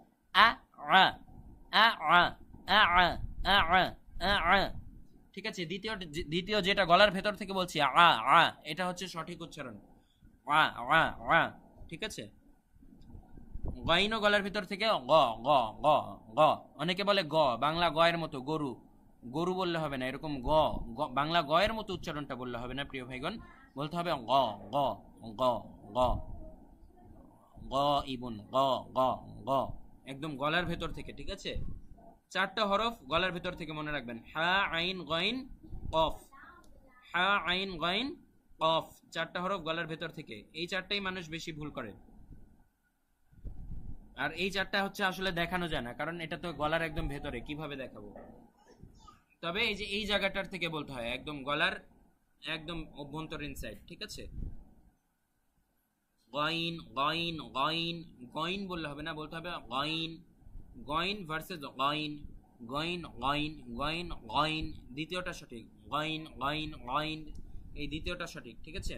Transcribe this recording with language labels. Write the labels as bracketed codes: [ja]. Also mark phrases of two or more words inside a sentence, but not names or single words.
[bn] ঠিক আছে দ্বিতীয় যেটা গলার ভেতর থেকে বলছি এটা হচ্ছে সঠিক উচ্চারণ ঠিক আছে গাইনও গলার ভিতর থেকে গ গ গ গ অনেকে বলে গ বাংলা গয়ের মতো গরু গরু বললে হবে না এরকম গ বাংলা গয়ের মতো উচ্চারণটা বললে হবে না প্রিয় ভাইগণ বলতে হবে গ গ গ গ গ ইবুন গ গ গ একদম গলার ভেতর থেকে ঠিক আছে চারটা হরফ গলার ভেতর থেকে মনে রাখবেন হা আইন গইন কফ হা আইন গইন কফ চারটা হরফ গলার ভেতর থেকে এই চারটাই মানুষ বেশি ভুল করে আর এই চারটা হচ্ছে আসলে দেখানো যায় না কারণ এটা তো গলার একদম ভেতরে কিভাবে দেখাবো তবে এই যে এই জায়গাটার থেকে বলতে হয় একদম গলার একদম অভ্যন্তরীণ সাইড ঠিক আছে গইন গইন গইন গইন বললে হবে না বলতে হবে গইন গইন ভার্সেস গইন গইন গইন গইন গইন, দ্বিতীয়টা সঠিক, গইন গইন গইন, এই দ্বিতীয়টা সঠিক, ঠিক আছে।